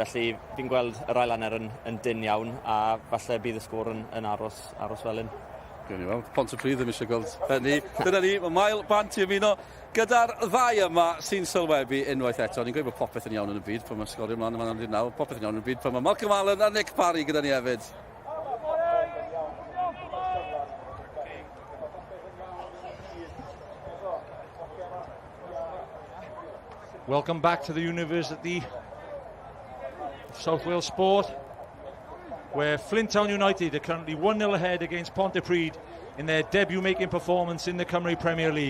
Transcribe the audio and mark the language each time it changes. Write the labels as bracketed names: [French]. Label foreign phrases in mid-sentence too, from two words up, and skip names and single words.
[Welsh] Felly fi'n gweld yr ail hanner yn dyn iawn a falle bydd y sgôr yn aros fel un. Gwni weld, Pontypridd ddim eisiau gweld hynny. Dyna ni, mae Mael bant i ymuno gyda'r ddau yma sy'n sylwebu unwaith eto. Ni'n gweud bod popeth yn iawn yn y byd, pan mae Sgorio ymlaen yma'n amdyn nawr. Popeth yn iawn yn y byd, pan mae Malcolm Allen a Nick Parry gyda ni hefyd. [English] Welcome back to the University of South Wales Sport, where Flint Town United are currently 1-0 ahead against Pontypridd in their debut-making performance in the Cymru Premier League.